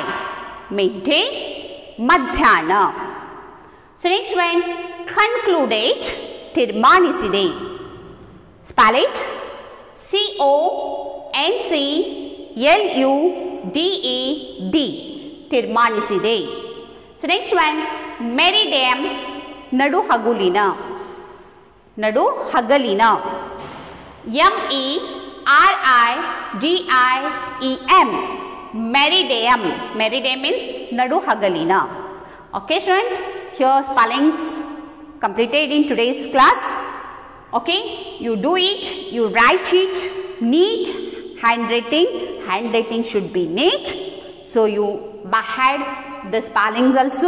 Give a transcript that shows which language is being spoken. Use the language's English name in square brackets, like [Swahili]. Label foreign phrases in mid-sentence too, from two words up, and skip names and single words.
[English] Midday, ಮಧ್ಯಾಹ್ನ. So next one, concluded, ತೀರ್ಮಾನಿಸಿದೆ. Spell it. CONCLUDED. ತೀರ್ಮಾನಿಸಿದೆ. So next one, meridiem, [Kannada] ನಡು ಹಗುಲಿನ. ನಡು ಹಗಲಿನ. [English] MERIDIEM. Meridiem. Meridiem means [Kannada] ನಡು ಹಗಲಿನ. [English] Okay student, here spellings completed in today's class. Okay, you do it, you write it, neat handwriting. Handwriting should be neat. So you behead the spellings also.